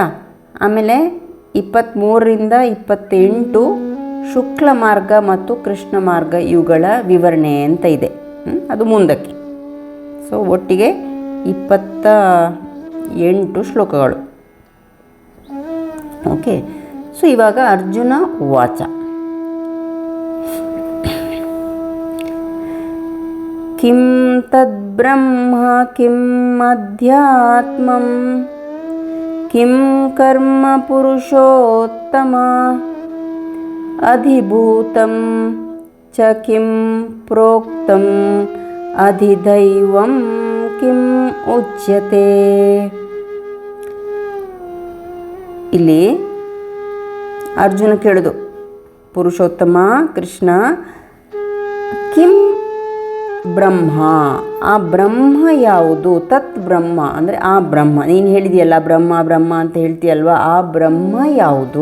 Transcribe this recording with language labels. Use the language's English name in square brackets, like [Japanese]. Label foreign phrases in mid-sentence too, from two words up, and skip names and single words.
[Kannada] ಆಮೇಲೆ 23ರಿಂದ 28 ಶುಕ್ಲ ಮಾರ್ಗ ಮತ್ತು ಕೃಷ್ಣ ಮಾರ್ಗ ಇವುಗಳ ವಿವರಣೆ ಅಂತ ಇದೆ, ಅದು ಮುಂದಕ್ಕೆ. ಸೊ ಒಟ್ಟಿಗೆ 28 ಶ್ಲೋಕಗಳು. ಓಕೆ. ಸೊ ಇವಾಗ [Sanskrit] ಅರ್ಜುನ ವಾಚ. ಕಿಂ ತದ್ಬ್ರಹ್ಮ ಕಿಂ ಅಧ್ಯಾತ್ಮಂ ಕಿಂ ಕರ್ಮ ಪುರುಷೋತ್ತಮ ಅಧಿಭೂತಂ ಚ ಕಿಂ ಪ್ರೋಕ್ತಂ ಅಧಿದೈವಂ ಕಿಂ ಉಚ್ಯತೆ. [Kannada] ಇಲ್ಲಿ ಅರ್ಜುನ ಕೇಳಿದು, ಪುರುಷೋತ್ತಮ ಕೃಷ್ಣ, [Sanskrit] ಕಿಂ ಬ್ರಹ್ಮ, [Kannada] ಆ ಬ್ರಹ್ಮ ಯಾವುದು? [Sanskrit] ತತ್ ಬ್ರಹ್ಮ [Kannada] ಅಂದರೆ ಆ ಬ್ರಹ್ಮ, ನೀನು ಹೇಳಿದೆಯಲ್ಲ ಬ್ರಹ್ಮ ಬ್ರಹ್ಮ ಅಂತ ಹೇಳ್ತೀಯಲ್ವ, ಆ ಬ್ರಹ್ಮ ಯಾವುದು?